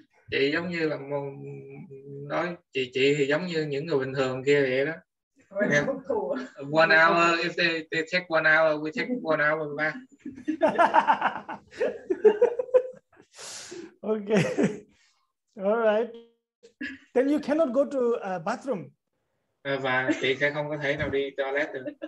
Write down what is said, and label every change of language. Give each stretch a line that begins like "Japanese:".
Vietnamese: Chị giống như là nói chị thì giống như những người bình thường kia vậy đó. Yeah.
English: 1 hour, if they take 1 hour, we take 1 hour back. Okay. All right. Then you cannot go to a bathroom.
Vietnamese: Và chị sẽ không có thể nào đi toilet được.